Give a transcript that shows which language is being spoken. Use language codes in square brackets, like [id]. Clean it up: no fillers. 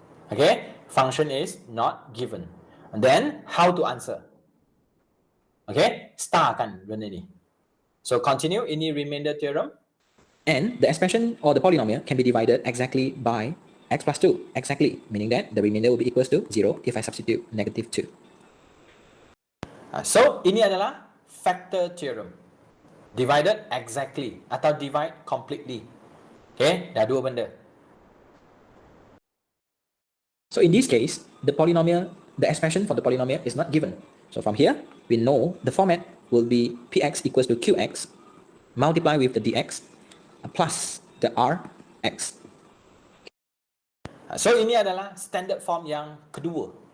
[en] Okay, function is not given. And then, how to answer? [ms] Okay, star kan benda ni. [en] So continue, [ms] ini remainder theorem. [en] And the expression or the polynomial can be divided exactly by x plus 2, exactly, meaning that the remainder will be equals to 0 if I substitute negative 2. [ms] So, ini adalah factor theorem. [en] Divided exactly atau divide completely. [ms] Okay, dah dua benda. [en] So in this case, the polynomial, the expression for the polynomial is not given. So from here, we know the format will be px equals to qx multiply with the dx plus the rx. [ms] So ini adalah standard form yang kedua.